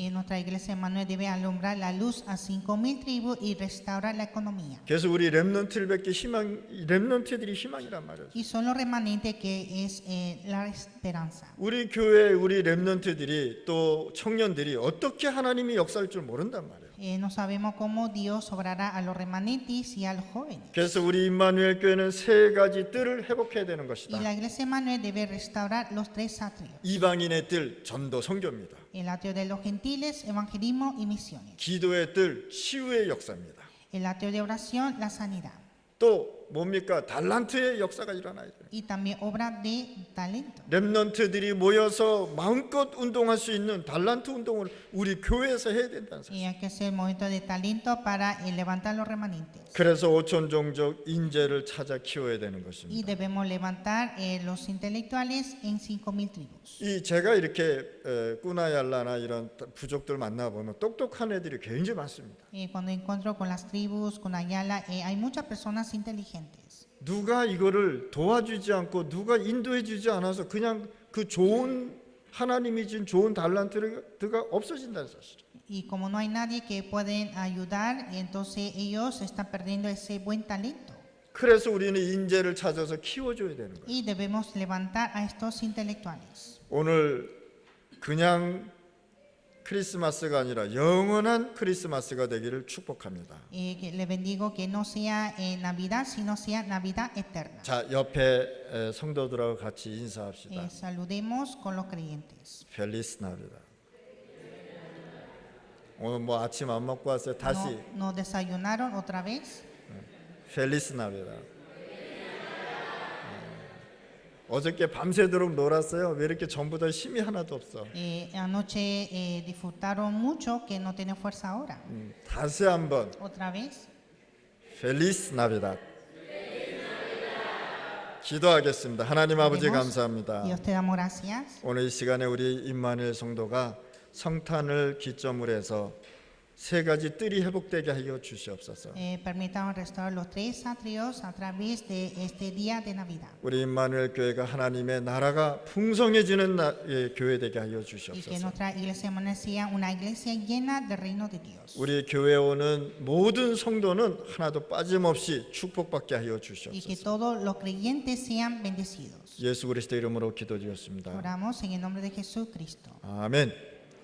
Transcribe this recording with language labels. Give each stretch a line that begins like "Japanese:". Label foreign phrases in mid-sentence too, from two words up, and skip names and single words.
Spanish: Nuestra iglesia Emmanuel debe alumbrar la luz a 5,000 tribus y restaurar la economía.
Korean: 그래서 우리 렘넌트를 뵙기 렘넌트들이 희망이란 말이에요.
Spanish: Y son los remanentes que es la esperanza.
Korean: 우리 교회 우리 렘넌트들이 또 청년들이 어떻게 하나님이 역사할 줄 모른단 말이에요.
Spanish: No sabemos cómo Dios obrará a los remanentes y a los jóvenes.
Korean: 그래서 우리 임마누엘 교회는 세 가지 뜰을 회복해야 되는
Spanish: Y
Korean: 것이다.
Spanish: la iglesia Emmanuel debe restaurar los tres atrios.
Korean: 이방인의 뜰 전도 선교입니다.
Spanish: El atrio de los gentiles, evangelismo y misiones.
Korean: 기도의 뜰 치유의 역사입니다.
Spanish: El atrio de oración, la sanidad.
Korean: 또 뭡니까? 달란트의 역사가 일어나야 돼요.
Spanish: Y también obra de talento.
Korean: 렘넌트들이 모여서 마음껏 운동할 수 있는 달란트 운동을 우리 교회에서 해야 된다는 사실.
Spanish: Y hay que hacer movimiento de talento para levantar los remanentes.
Korean: 그래서 5천 종족 인재를 찾아 키워야 되는
Spanish: Y
Korean: 것입니다.
Spanish: debemos levantar los intelectuales en 5,000 tribus.
Korean: 이 제가 이렇게 꾸나얄라나 이런 부족들 만나 보면 똑똑한 애들이 굉장히 많습니다.
Spanish: Cuando encuentro con las tribus, con Ayala, hay muchas personas inteligentes.
Korean: 누가 이거를 도와주지 않고 누가 인도해 주지 않아서 그냥 그 좋은 하나님이 준 좋은 달란트가 없어진다는 사실.
Spanish: Y como no hay nadie que pueden ayudar, entonces ellos están perdiendo ese buen talento.
Korean: 그래서 우리는 인재를 찾아서 키워줘야 되는 거예요.
Spanish: Y debemos levantar a estos intelectuales.
Korean: 오늘 그냥 크리스마스가 아니라 영원한 크리스마스가 되기를 축복합니다.
Spanish: Que le bendigo que no sea Navidad, sino sea Navidad eterna.
Korean: 자, 옆에 성도들하고 같이 인사합시다.
Spanish: Saludemos con los creyentes. Feliz Navidad.
Korean: 오늘 뭐 아침 안 먹고 왔어요. 다시
Spanish: No desayunaron otra vez. Feliz Navidad.
Korean: 어저께 밤새도록 놀았어요. 왜 이렇게 전부 다 힘이 하나도 없어?
Spanish: Anoche disfrutaron mucho que no tienen fuerza ahora.
Korean: 다시 한번
Spanish: Otra vez. Feliz Navidad.
Korean: 기도하겠습니다. 하나님 아버지
Spanish: Oremos.
Korean: 감사합니다.
Spanish: Dios te damos gracias.
Korean: 오늘 이 시간에 우리 임마누엘 성도가 성탄을 기점으로 해서 세 가지 뜰이 회복되게 하여 주시옵소서.
Spanish: Permítamos restaurar los tres atrios a través de este día de Navidad.
Korean: 우리 임마누엘 교회가 하나님의 나라가 풍성해지는 교회 되게 하여
Spanish: Y que
Korean: 주시옵소서.
Spanish: nuestra iglesia sea una iglesia llena del reino de Dios.
Korean: 우리 교회에 오는 모든 성도는 하나도 빠짐없이 축복받게 하여
Spanish: Y que
Korean: 주시옵소서.
Spanish: todos los creyentes sean bendecidos.
Korean: 예수 그리스도 이름으로 기도드렸습니다.
Spanish: Oramos en el nombre de Jesucristo.
Korean: 아멘.